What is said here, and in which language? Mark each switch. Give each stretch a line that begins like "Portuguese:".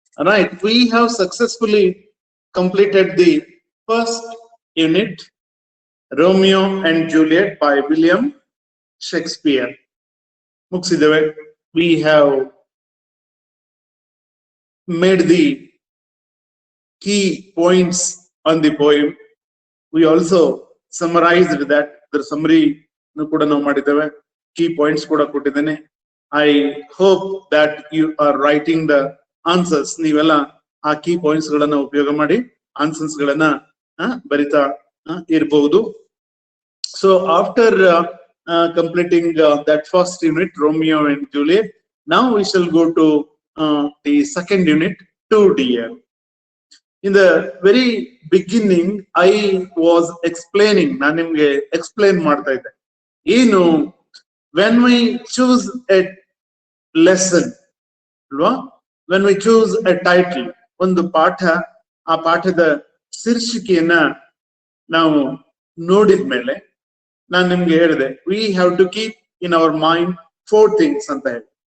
English: Right, we have successfully completed the first unit, Romeo and Juliet by William Shakespeare.
Kannada: ಮುಗಿಸಿದ್ದೇವೆ.
English: We have made the key points on the poem. We also summarized that.
Kannada: The summary ಕೂಡ ನಾವು ಮಾಡಿದ್ದೇವೆ. Key points ಕೂಡ ಕೊಟ್ಟಿದ್ದೇನೆ.
English: I hope that you are writing the answers.
Kannada: ನೀವೆಲ್ಲ ಆ key points ಗಳನ್ನ ಉಪಯೋಗ ಮಾಡಿ ಆನ್ಸರ್ಸ್ ಗಳನ್ನ ಬರಿತಾ ಇರಬಹುದು.
English: So after completing that first unit, Romeo and Juliet, now we shall go to the second unit, Two Dear. In the very beginning, I was explaining,
Kannada: ನಾನು ನಿಮ್ಗೆ ಎಕ್ಸ್ಪ್ಲೇನ್ ಮಾಡ್ತಾ ಇದ್ದೆ, ಏನು
English: when we choose a lesson ಅಲ್ವಾ, when we choose a title,
Kannada: ಒಂದು ಪಾಠ, ಆ ಪಾಠದ ಶೀರ್ಷಿಕೆಯನ್ನ ನಾವು ನೋಡಿದ ಮೇಲೆ ನಾನು ನಿಮ್ಗೆ ಹೇಳಿದೆ,
English: we have to keep in our mind 4 things
Kannada: ಅಂತ ಹೇಳಿ.